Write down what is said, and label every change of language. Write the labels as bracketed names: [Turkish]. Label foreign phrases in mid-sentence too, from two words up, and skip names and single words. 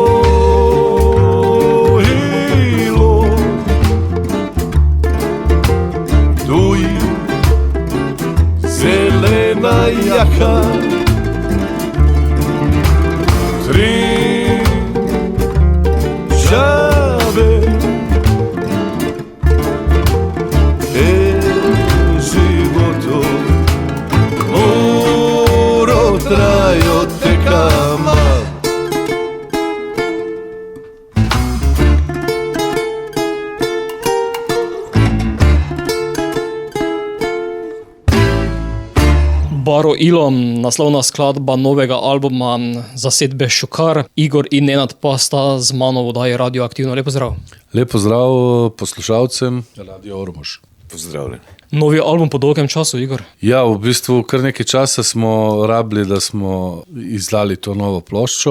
[Romany] Zelena jaka, tri žave, životo, muro trajo te kama. [Slovenian] Baro Ilom, naslovna skladba novega albuma zasedbe Šukar. Igor in Nenad pa sta z mano v oddaji Radio Aktivno. Lepo zdrav. Lepo zdrav poslušalcem Radio Ormož. Pozdravljen. Novi album po dolgem času, Igor. Ja, v bistvu kar nekaj časa smo rabili, da smo izdali to novo ploščo.